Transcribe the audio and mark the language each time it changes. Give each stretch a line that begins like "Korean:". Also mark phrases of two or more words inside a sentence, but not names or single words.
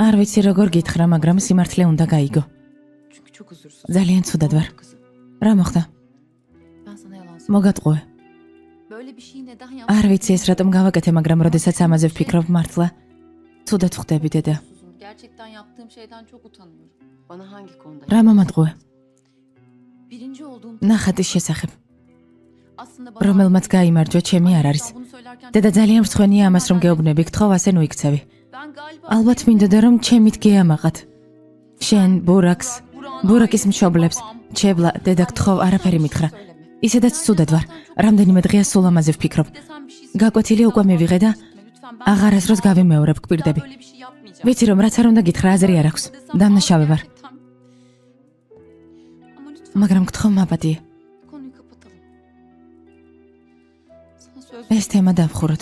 Georgian: არ ვიცი როგორ გითხრა, მაგრამ სიმართლე უნდა გაიგო.
Turkish: Çünkü çok huzursuz.
Georgian: ძალიან ცუდად ვარ.
Turkish: Kızım.
Georgian: რა მოხდა?
Turkish: Ben sana yalan söyleyeyim.
Georgian: მოგატყუე.
Turkish: Böyle bir şeyi neden yaptın?
Georgian: არ ვიცი ეს რატომ გავაკეთე, მაგრამ როდესაც ამაზე ვფიქრობ მართლა ცუდად ხვდები დედა.
Turkish: Gerçekten yaptığım şeyden çok utanıyorum. Bana hangi konuda?
Georgian: რა მომატყუე?
Turkish: Birinci olduğum...
Georgian: ნახატის შესახებ.
Turkish: Aslında bana...
Georgian: რომელმაც გაიმარჯვა, ჩემი არ არის.
Turkish: Bunu söylerken...
Georgian: დედა ძალიან მრცხვენია ამას რომ გეუბნები, გთხოვ ასე ნუ იქცევი.
Turkish: Ben galiba...
Georgian: ალბათ მინდოდა რომ ჩემით გეამაყათ. შენ, ბურაკს, ბურაკის მშობლებს, ჩებლა, დედა გთხოვ არაფერი მითხრა. ისედაც ცუდად ვარ. რამდენიმე დღეა სულ ამაზე ვფიქრობ.
Turkish: Desem bir şey...
Georgian: გაკვეთილი უკვე მივიღე და
Turkish: Lütfen ben...
Georgian: აღარასდროს გავიმეორებ, გპირდები.
Turkish: Böyle bir şey yapmayacağım.
Georgian: ვიცი რომ რაც არ უნდა გითხრა, აზრი არ აქვს. დამნაშავე ვარ.
Turkish: Ama lütfen
Georgian: მაგრამ გთხოვ მაპატიე.
Turkish: konuyu kapatalım. Sana söz
Georgian: ეს თემა დავხუროთ.